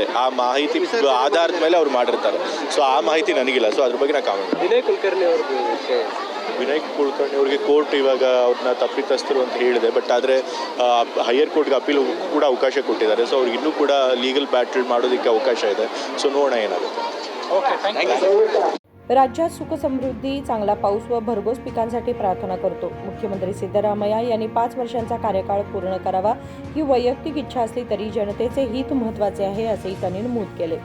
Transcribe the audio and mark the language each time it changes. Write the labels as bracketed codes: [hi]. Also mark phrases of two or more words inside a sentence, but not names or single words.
[kn] ಆ ಮಾಹಿತಿ ಆಧಾರದ ಮೇಲೆ ಅವ್ರು ಮಾಡಿರ್ತಾರೆ. ಸೊ ಆ ಮಾಹಿತಿ ನನಗಿಲ್ಲ. ಸೊ ಅದ್ರ ಬಗ್ಗೆ ನಾನು ಕಾಮೆಂಟ್. ವಿನಯ್ ಕುಲಕರ್ಣಿ ಅವ್ರಿಗೆ ಕೋರ್ಟ್ ಇವಾಗ ಅವ್ರನ್ನ ತಪ್ಪಿತಸ್ಥರು ಅಂತ ಹೇಳಿದೆ. ಬಟ್ ಆದರೆ [en] higher court [kn] ಅಪೀಲ್ ಕೂಡ ಅವಕಾಶ ಕೊಟ್ಟಿದ್ದಾರೆ. ಸೊ ಅವ್ರಿಗೆ ಇನ್ನೂ ಕೂಡ [en] legal battle [kn] ಮಾಡೋದಕ್ಕೆ ಅವಕಾಶ ಇದೆ. ಸೊ ನೋಡೋಣ ಏನಾಗುತ್ತೆ. [mr] राज्यात सुख समृद्धी, चांगला पाऊस व भरघोस पिकांसाठी प्रार्थना करतो. मुख्यमंत्री सिद्धरामय्या यांनी 5 वर्षांचा कार्यकाळ पूर्ण करावा ही वैयक्तिक इच्छा असली तरी जनतेचे हित महत्त्वाचे आहे असेही त्यांनी नमूद केले.